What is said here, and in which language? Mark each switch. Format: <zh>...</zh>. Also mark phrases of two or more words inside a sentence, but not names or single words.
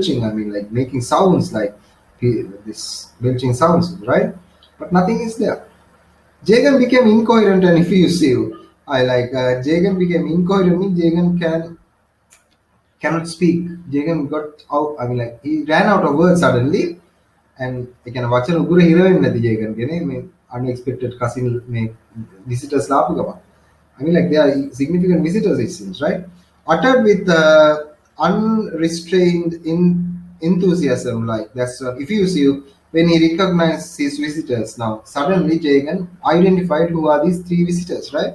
<en>I mean, like making sounds like this belching sounds, right? But nothing is there. Jagan became incoherent and effusive. I like Jagan became incoherent. Means Jagan cannot speak. Jagan got out. I mean, like he ran out of words suddenly, and again,</en> <si>වචන උගුර හිර වෙන්නේ නැති ජේකන් කියන්නේ මේ</si> <en>unexpected cousin</en> <si>මේ visitors ලාපු ගමන්.</si> <en>I mean, like they are significant visitors, it seems, right? Uttered with unrestrained enthusiasm, like that's effusive when he recognized his visitors. Now, suddenly Jagan identified who are these three visitors, right?</en>